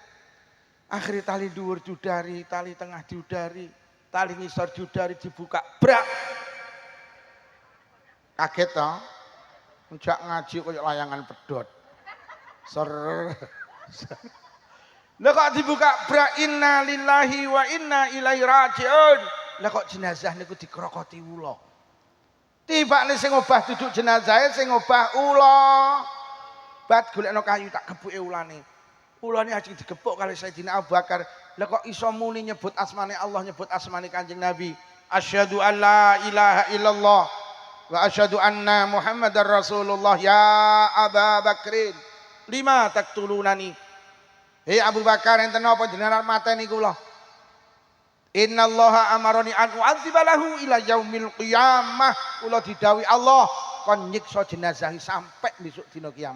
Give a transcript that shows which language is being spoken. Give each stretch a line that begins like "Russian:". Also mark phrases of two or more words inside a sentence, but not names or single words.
Javanese: Akhire tali dhuwur diudari, tali tengah diudari, tali ngisor diudari dibuka, brak. Kaget to. Njak ngaji koyo layangan pedhot. Ser. Lah kok dibuka brak,
Arabic: إنا لله وإنا إليه راجعون.
Javanese: Lah kok jenazah niku dikrokoti ula. Tibane sing obah duduk jenazahe sing obah ula. Bat golekno kayu tak gebuke ulane. Ulane ajeng digebuk kali Sayyidina Abu Bakar. Lah kok iso muni nyebut asmane Allah, nyebut asmane Kanjeng Nabi.
Arabic: أشهد أن لا إله إلا الله وأشهد أن محمدا رسول الله. يا أبا بكرٍ, لم تقتلني.
Javanese: Hei Abu Bakar, enten napa jenengan mateni kula?
Arabic: إن الله أمرني أن أعذبه إلى يوم القيامة.
Javanese: Kula didhawuhi Allah kon nyiksa jenazah sampai besok dina kiamat.